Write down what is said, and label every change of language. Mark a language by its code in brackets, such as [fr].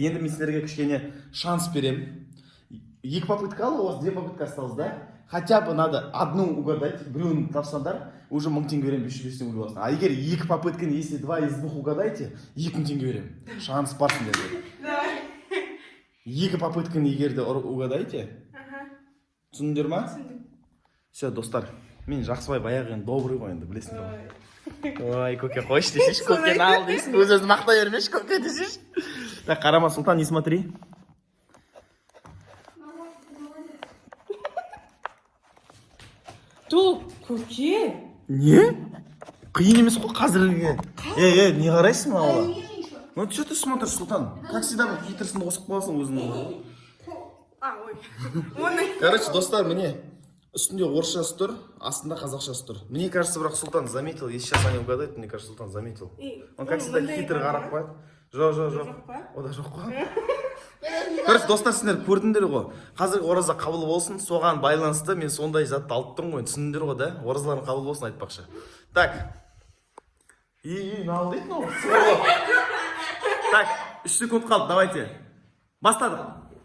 [kk] Енді мен сендерге кішкене шанс берем. [ru] 2 попытка алды, у вас 2 попытка осталось, да? Хотя бы надо одну угадать, [kk] біреуін тапсаңдар, [ru] уже 1000 теңге берем, 500 теңге боласың. [kk] А егер 2 попытканы, [ru] если 2 из 2 угадайте, [kk] 2000 теңге берем. Шанс бар сендерге. [ru] Давай. [kk] 2 попытканы егер де угадайте. Ага. Түсіндіңдер ма? Түсіндім. Все, достар, мен жақсыбай баяғы енді добрый ғой енді, білесіңдер ғой. [ru] Давай. [kk] Ой, көке қойшы десейші, көкені ал дейсің, өз-өзін мақтай бермеші, көке десейші. [ru] Так, қарама, Султан, не смотри. [kk] Тұл, көке. Не? Қиын емес қой қазірге. Не қарайсың [ru] Я аула? не вижу ничего. Ну, что ты смотришь, Султан? Как всегда, [kk] бір хитрысын қосып қоясың өзінің. Ой. Оны. Короче, достар, міне, үстінде орысшасы тұр, астында қазақшасы тұр. [ru] Мне кажется, бірақ Султан заметил, если сейчас они угадают, мне кажется, Султан заметил. Он как всегда хитрый [kk] қарап қояды. Жоқ. Жоқ па? Ода жоқ қой. [ru] Я даже не [kk] Короче, достар, сендер көрдіңдер ғой. Қазіргі ораза қабыл болсын, соған байланысты мен сондай затты алып тұрмын ғой. Түсіндіңдер ғой, да? Оразаларың қабыл болсын айтпақшы. Так. Не ал дейді ол. Так, 3 секунд қалды, давайте. Бастадық.